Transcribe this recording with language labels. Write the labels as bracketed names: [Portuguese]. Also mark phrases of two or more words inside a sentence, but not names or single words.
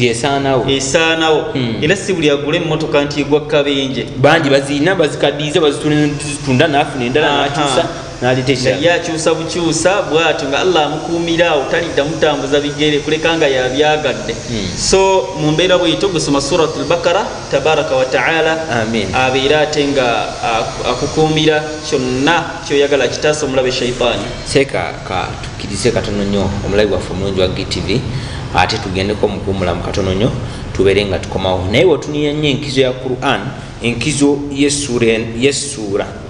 [Ganda] esaanawo era si buli agula emmotoka nti egwa kabenje bangi bazirina bazikaddiiza bazitunda n'afuna endala n'akyusa naye akyusa bukyusa bw'atyo nga Allah amukuumira awo talidda mutambuza bigere kuleka nga yabyagadde so mu mbeera bweyito gusoma Suratul Baqara [Arabic] تبارك وتعالى [Ganda] abeera ate nga akukuumira kyonna kyoyagala kitaasa omulabe shaitaani seeka tukkirize katono nnyo omulabi waffe omulungi wa GTV ate tugendeko mukuumulamu katono nnyo tubeere nga tukomawo naye wetunira nnyo enkizo ya Quran enkizo y'essuura